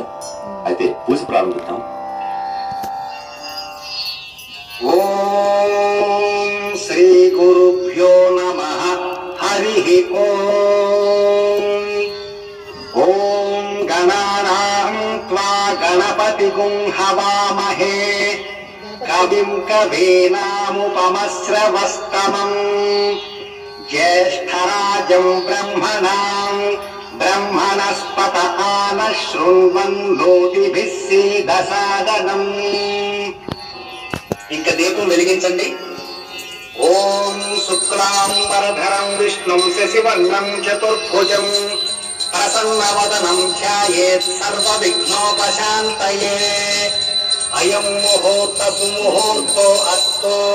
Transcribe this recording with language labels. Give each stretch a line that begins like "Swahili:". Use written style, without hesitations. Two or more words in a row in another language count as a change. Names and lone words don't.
Telugu: అయితే పూజ ప్రారంభిద్దాం.
Sanskrit: ఓం శ్రీ గురుభ్యో నమః. హరి ఓం. ఓం గణానాం त्वा गणपतिगुं हवामहे कविं कवीनामुपमश्रवस्तमम् ज्येष्ठराजं ब्रह्मणस्पत आनः शृण्वन् नोतिभिः सीदसादनम्।
Telugu: ఇంక దీపం వెలిగించండి.
Sanskrit: ఓం శుక్లాంబరధరం విష్ణుం శశివర్ణం చతుర్భుజం ప్రసన్నవదనం ధ్యాయేత్ సర్వవిఘ్నోపశాంతయే. అయం ముహూర్త సుముహూర్తో అస్తో.